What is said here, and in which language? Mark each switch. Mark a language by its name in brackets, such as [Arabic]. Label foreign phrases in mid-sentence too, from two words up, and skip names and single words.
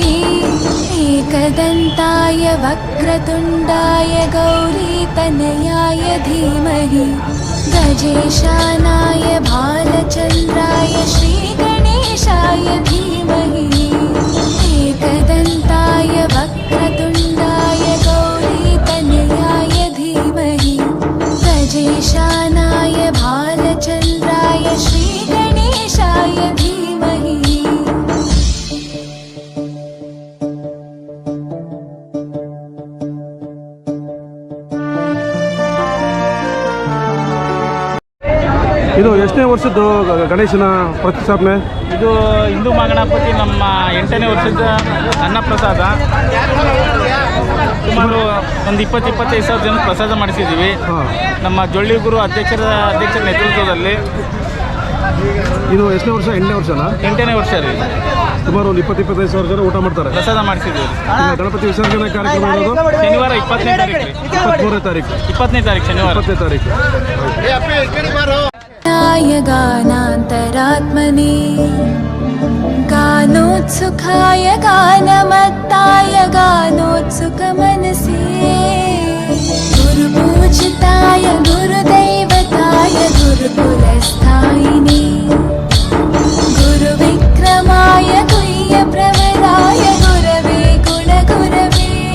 [Sanskrit] एकदन्ताय वक्रतुण्डाय गौरीतनयाय धीमहि गजेशानाय भालचन्द्राय श्रीगणेशाय धीमहि एकदन्ताय वक्रतुण्डाय गौरीतनयाय धीमहि गजेशानाय भालचन्द्राय श्रीगणेशाय धीमहि. [Kannada] ಇದು ಎಷ್ಟನೇ ವರ್ಷದ್ದು ಗಣೇಶನ ಪ್ರತಿಷ್ಠಾಪನೆ? ಇದು ಹಿಂದೂ ಮಹಾಗಣಪತಿ ನಮ್ಮ 8ನೇ ವರ್ಷದ ಅನ್ನಪ್ರಸಾದ. ಸುಮಾರು ಒಂದು 20-25 ಸಾವಿರ ಜನ ಪ್ರಸಾದ ಮಾಡಿಸಿದ್ದೀವಿ ನಮ್ಮ ಜೊಳ್ಳಿ ಗುರು ಅಧ್ಯಕ್ಷರ ನೇತೃತ್ವದಲ್ಲಿ. ಇದು ಎಷ್ಟನೇ ವರ್ಷ? 8ನೇ ವರ್ಷನಾ? 8ನೇ ವರ್ಷ ರೀ. ಸುಮಾರು ಒಂದು 20-25 ಸಾವಿರ ಜನ ಊಟ ಮಾಡ್ತಾರೆ. ಪ್ರಸಾದ ಮಾಡಿಸಿದ್ದೀವಿ. ಗಣಪತಿ ವಿಸರ್ಜನೆ ಕಾರ್ಯಕ್ರಮ ಶನಿವಾರ 20ನೇ ತಾರೀಕು ರೀ. 23ನೇ ತಾರೀಕು. 20ನೇ ತಾರೀಕು ಶನಿವಾರ. 20ನೇ ತಾರೀಕು. [Sanskrit] गानान्तरात्मने गानोत्सुकाय गानमत्ताय गानोत्सुकमनसे गुरुपूजिताय गुरुदैवताय गुरुकुलस्थायिने गुरुविक्रमाय गुह्यप्रवराय गुरवे गुणगुरवे